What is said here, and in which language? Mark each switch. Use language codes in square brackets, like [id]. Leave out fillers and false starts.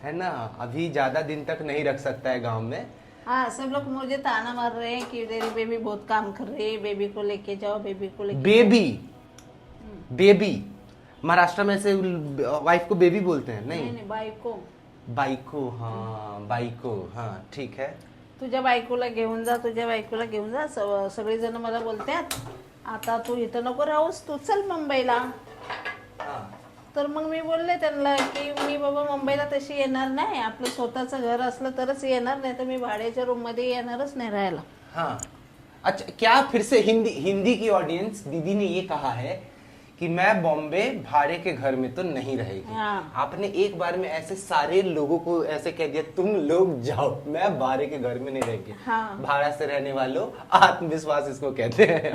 [hi] है ना, अभी ज्यादा दिन तक नहीं रख सकता है गांव में। हाँ, सब लोग मुझे ताना मार रहे हैं कि तेरी बेबी बहुत काम कर रही है, बेबी को लेके जाओ, बेबी को लेके बेबी महाराष्ट्र में से वाइफ को बेबी बोलते हैं? नहीं, [mr] बायको [hi] बायको। हाँ, बायको, हाँ ठीक है। [mr] तुझ्या बायकोला घेऊन जा, तुझ्या बायकोला घेऊन जा। सगळे जण मला बोलतात आता तू इथं नको राहूस, तू चल मुंबईला। तर मग मी बोलले त्यांना की मी बाबा मुंबईला तशी येणार नाही, आपलं स्वतःचं घर असलं तरच येणार, नाही तर मी भाड्याच्या रूम मध्ये येणारच नाही राहायला। [hi] हाँ, अच्छा, क्या फिर से हिंदी की ऑडियंस, दीदी ने ये कहा है कि मैं बॉम्बे भाड़े के घर में तो नहीं रहेगी। हाँ। आपने एक बार में ऐसे सारे लोगों को ऐसे कह दिया तुम लोग जाओ, मैं भाड़े के घर में नहीं रहेगी। हाँ। भाड़ा से रहने वालों, आत्मविश्वास इसको कहते हैं।